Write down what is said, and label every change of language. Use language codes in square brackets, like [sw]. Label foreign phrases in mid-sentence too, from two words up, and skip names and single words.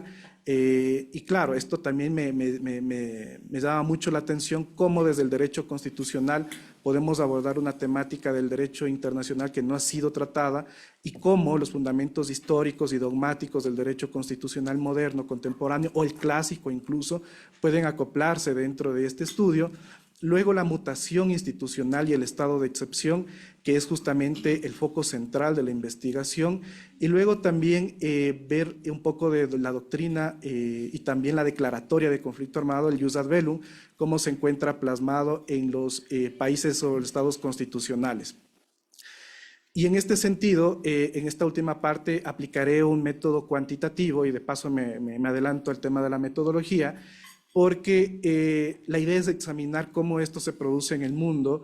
[es] Y claro, esto también me llama mucho la atención, cómo desde el derecho constitucional podemos abordar una temática del derecho internacional que no ha sido tratada, y cómo los fundamentos históricos y dogmáticos del derecho constitucional moderno, contemporáneo o el clásico incluso, pueden acoplarse dentro de este estudio. Luego la mutación institucional y el estado de excepción, que es justamente el foco central de la investigación, y luego también ver un poco de la doctrina y también la declaratoria de conflicto armado, el [la] jus ad bellum, [es] cómo se encuentra plasmado en los países o los estados constitucionales. Y en este sentido, en esta última parte aplicaré un método cuantitativo, y de paso me adelanto al tema de la metodología, porque la idea es examinar cómo esto se produce en el mundo.